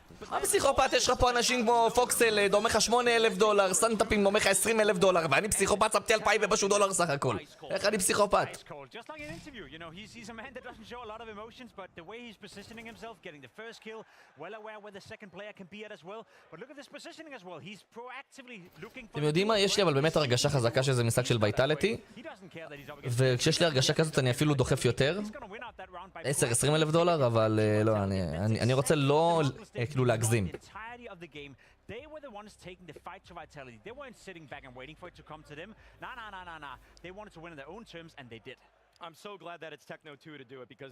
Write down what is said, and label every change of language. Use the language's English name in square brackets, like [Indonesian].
[Hebrew] מה פסיכופת? יש לך פה אנשים כמו פוקסל, אומר לך $8,000, סנטאפים אומר לך $20,000, ואני פסיכופת שמתי $2,000 סך הכל. איך אני פסיכופת? [English] Just like an interview, you know, he's a man that doesn't show a lot of emotions, but the way he's positioning himself, getting the first kill, well aware where the second player can be at as well. But look at this positioning as well. He's proactively looking for... [Hebrew] אתם יודעים מה? יש לי אבל באמת הרגשה חזקה שזה משחק של ויטאליטי, וכשיש לי הרגשה כזאת אני אפילו דוחף יותר. $10,000-20,000, אבל לא, אני רוצה לא כאילו להגזים. [English] They were the ones taking the fight to Vitality. They weren't sitting back and waiting for it to come to them. Nah. They wanted to win on their own terms, and they did. I'm so glad that it's Techno 2 to do it because